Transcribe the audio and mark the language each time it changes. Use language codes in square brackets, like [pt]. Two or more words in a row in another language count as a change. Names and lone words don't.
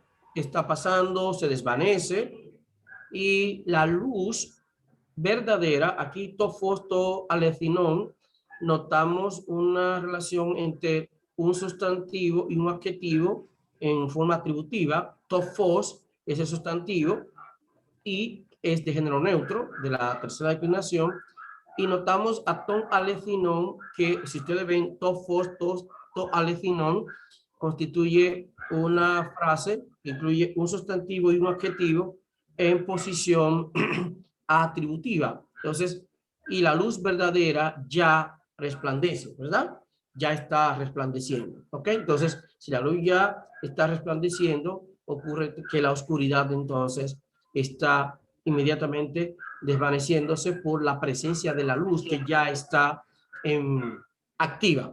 [es] Está pasando, se desvanece y la luz verdadera, aquí [el] τὸ φῶς τὸ ἀληθινόν, [es] notamos una relación entre un sustantivo y un adjetivo en forma atributiva. Tofos es el sustantivo y es de género neutro, de la tercera declinación, y notamos [el] τὸ ἀληθινόν, [es] que si ustedes ven [el] τὸ φῶς, τὸ ἀληθινόν, [es] constituye una frase que incluye un sustantivo y un adjetivo en posición atributiva. Entonces, y la luz verdadera ya resplandece, ¿verdad? Ya está resplandeciendo, ¿ok? Entonces, si la luz ya está resplandeciendo, ocurre que la oscuridad entonces está inmediatamente desvaneciéndose por la presencia de la luz que ya está activa.